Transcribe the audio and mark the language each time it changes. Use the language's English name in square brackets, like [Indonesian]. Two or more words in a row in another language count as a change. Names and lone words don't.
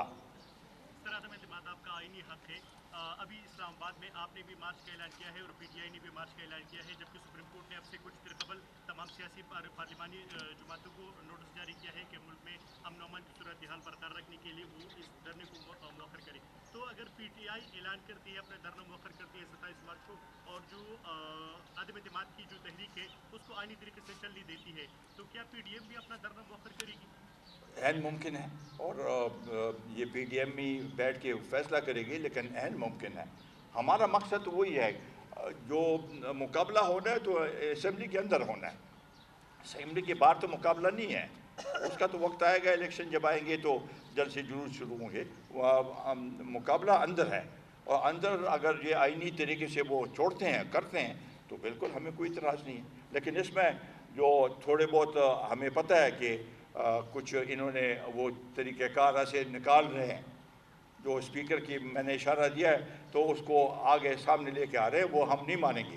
[Urdu] سر عدم اعتماد آپ کا آئینی حق ہے. ابھی اسلام آباد میں آپ نے بھی مارچ کا اعلان کیا ہے اور پی ٹی آئی نے بھی مارچ کا اعلان کیا ہے، جبکہ سپریم کورٹ نے اب سے کچھ دیر قبل تمام سیاسی پارلیمانی جماعتوں کو نوٹس جاری کیا ہے کہ ملک میں امن و امان کی صورتحال برقرار رکھنے کے لیے وہ اس دھرنے کو مؤخر کرے. تو اگر پی ٹی آئی اعلان کرتی ہے، اپنا دھرنا مؤخر کرتی ہے 27 مارچ کو، اور جو عدم اعتماد کی جو تحریک ہے اس کو آئینی طریقے سے چلنے دیتی ہے، تو کیا پی ڈی ایم بھی اپنا دھرنا مؤخر کرے گی؟ عین ممکن ہے، اور یہ پی ڈی ایم بھی بیٹھ کے فیصلہ کرے گی، لیکن عین ممکن ہے. ہمارا مقصد تو وہی ہے، جو مقابلہ ہونا ہے تو اسمبلی کے اندر ہونا ہے، اسمبلی کے باہر تو مقابلہ نہیں ہے. اس کا تو وقت آئے گا، الیکشن جب آئیں گے تو جلد سے جلوس شروع ہوں گے. مقابلہ اندر ہے، اور اندر اگر یہ آئینی طریقے سے وہ چھوڑتے ہیں، کرتے ہیں، تو بالکل ہمیں کوئی اعتراض نہیں ہے. لیکن اس میں جو تھوڑے بہت ہمیں پتا ہے کہ کچھ انہوں نے وہ طریقہ کار ایسے نکال رہے ہیں، جو سپیکر کی میں نے اشارہ دیا ہے تو اس کو آگے سامنے لے کے آ رہے ہیں، وہ ہم نہیں مانیں گے.